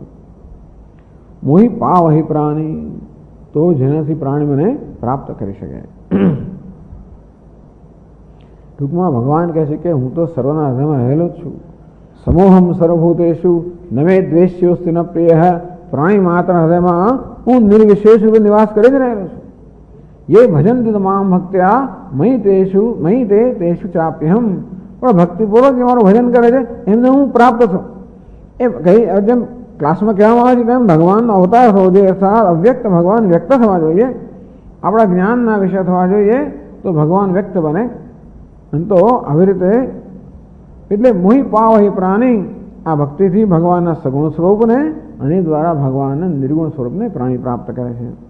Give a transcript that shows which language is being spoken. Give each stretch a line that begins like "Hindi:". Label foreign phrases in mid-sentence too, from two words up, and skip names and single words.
Awadhi: मोही पावही प्राणी,
Gujarati: તો જેનાથી પ્રાણી મને પ્રાપ્ત કરી શકે. ટૂંકમાં ભગવાન કહે છે કે હું તો સર્વના હૃદયમાં રહેલો જ છું.
Sanskrit: समोहम सर्वभूतेषु न मे द्वेष्योस्ति न प्रिय.
Gujarati: પ્રાણી માત્ર હૃદયમાં હું નિર્વિશેષ રૂપે નિવાસ કરી જ રહેલો છું.
Sanskrit: ये भजन्ति माम भक्त्या मयि ते तेषु चाप्यहम.
Gujarati: પણ ભક્તિપૂર્વક મારું ભજન કરે છે એમને હું પ્રાપ્ત છું. એ કઈ જેમ ક્લાસમાં કહેવામાં આવે છે તેમ ભગવાનનો અવતાર થવો જોઈએ, અર્થાત અવ્યક્ત ભગવાન વ્યક્ત થવા જોઈએ. આપણા જ્ઞાનના વિષય થવા જોઈએ તો ભગવાન વ્યક્ત બને. અને તો આવી રીતે એટલે
Awadhi: मोही पावही प्राणी,
Gujarati: આ ભક્તિથી ભગવાનના સગુણ સ્વરૂપને અને દ્વારા ભગવાનના નિર્ગુણ સ્વરૂપને પ્રાણી પ્રાપ્ત કરે છે.